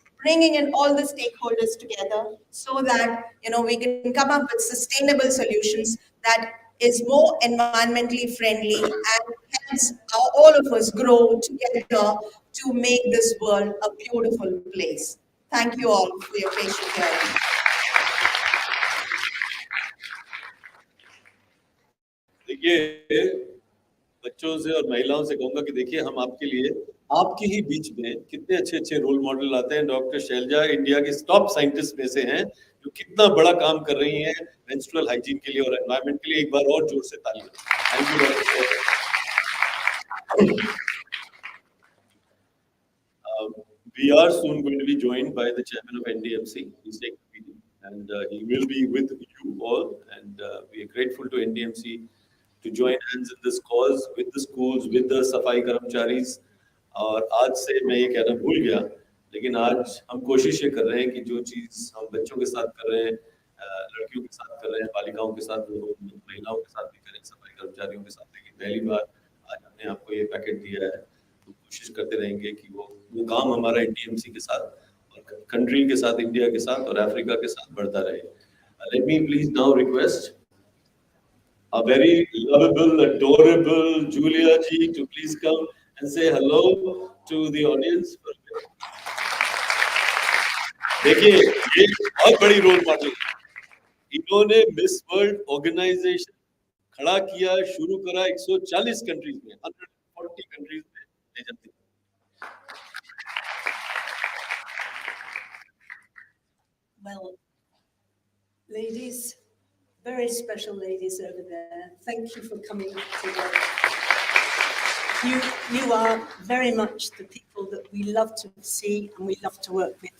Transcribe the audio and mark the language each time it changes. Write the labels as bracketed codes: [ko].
[en] bringing in all the stakeholders together so that we can come up with sustainable solutions that is more environmentally friendly and helps all of us grow together to make this world a beautiful place. Thank you all for your patient hearing. [hi] देखिए, बच्चों से और महिलाओं से कहूंगा कि देखिए हम आपके लिए आपके ही बीच में कितने अच्छे रोल मॉडल लाते हैं। डॉक्टर शैलजा इंडिया की टॉप साइंटिस्ट में से हैं जो कितना बड़ा काम कर रही हैं मेंस्ट्रुअल हाइजीन के लिए और एनवायरनमेंट के लिए। एक बार और जोर से ताली बजाएं। [en] Thank you doctor Shailaja. We are soon going to be joined by the chairman of NDMC. He's taking the meeting, and he will be with you all. And we are grateful to NDMC to join hands in this cause with the schools, with the सफाई कर्मचारीज। [hi] और आज से मैं ये कहना भूल गया, लेकिन आज हम कोशिश ये कर रहे हैं कि जो चीज़ हम बच्चों के साथ कर रहे हैं, लड़कियों के साथ कर रहे हैं, बालिकाओं के साथ, महिलाओं के साथ भी करें, सफाई कर्मचारियों के साथ। लेकिन पहली बार आज हमने आपको ये पैकेट दिया है, तो कोशिश करते रहेंगे कि वो काम हमारा NDMC के साथ और कंट्री के साथ, इंडिया के साथ और अफ्रीका के साथ बढ़ता रहे। [en] Let me please now request a very lovable, adorable Julia ji to please come and say hello to the audience. [hi] देखिए, ये बहुत बड़ी रोल मॉडल है। इन्होंने मिस वर्ल्ड ऑर्गेनाइजेशन खड़ा किया, शुरू करा 140 कंट्रीज में, 140 कंट्रीज में ले जाती है। [en] Well, ladies, very special ladies over there, thank you for coming today. You are very much the people that we love to see and we love to work with.